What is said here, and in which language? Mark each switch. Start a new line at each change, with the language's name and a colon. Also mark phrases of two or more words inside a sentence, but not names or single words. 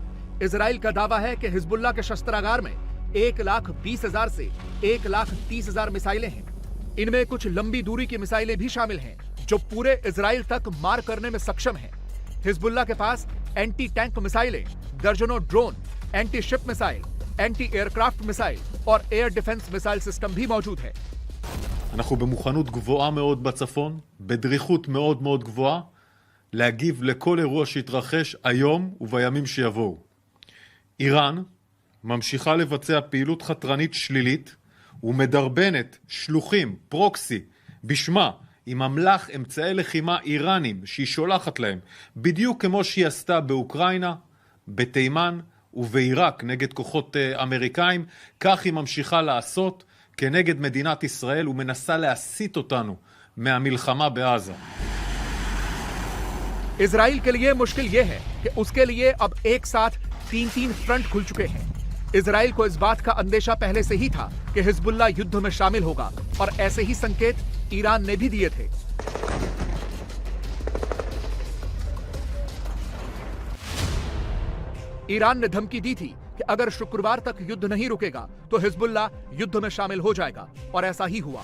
Hindi: इजराइल का दावा है कि हिजबुल्लाह के शस्त्रागार में 1,20,000 से 1,30,000 मिसाइलें हैं। इनमें कुछ लंबी दूरी की मिसाइलें भी शामिल हैं, जो पूरे इजराइल तक मार करने में सक्षम हैं। हिजबुल्लाह के पास
English: anti tank missiles,
Hindi: दर्जनों ड्रोन,
English: anti ship missile, anti aircraft missile
Hindi: और
English: air defense missile system
Hindi: भी मौजूद है।
Hebrew: אנחנו במוכנות גבוהה מאוד בצפון, בדריכות מאוד מאוד גבוהה, להגיב לכל אירוע שיתרחש היום ובימים שיבואו. איראן ממשיכה לבצע פעילות חתרנית שלילית ומדרבנת שלוחים, פרוקסי, בשמה, עם אמל"ח אמצעי לחימה איראנים שהיא שולחת להם, בדיוק כמו שהיא עשתה באוקראינה, בתימן ובעיראק נגד כוחות אמריקאים, כך היא ממשיכה לעשות כנגד מדינת ישראל ומנסה להסיט אותנו מהמלחמה בעזה.
Hindi: इजराइल के लिए मुश्किल यह है कि उसके लिए अब एक साथ 3 फ्रंट खुल चुके हैं। इजराइल को इस बात का अंदेशा पहले से ही था कि हिजबुल्लाह युद्ध में शामिल होगा और ऐसे ही संकेत ईरान ने भी दिए थे। ईरान ने धमकी दी थी कि अगर शुक्रवार तक युद्ध नहीं रुकेगा तो हिजबुल्लाह युद्ध में शामिल हो जाएगा, और ऐसा ही हुआ।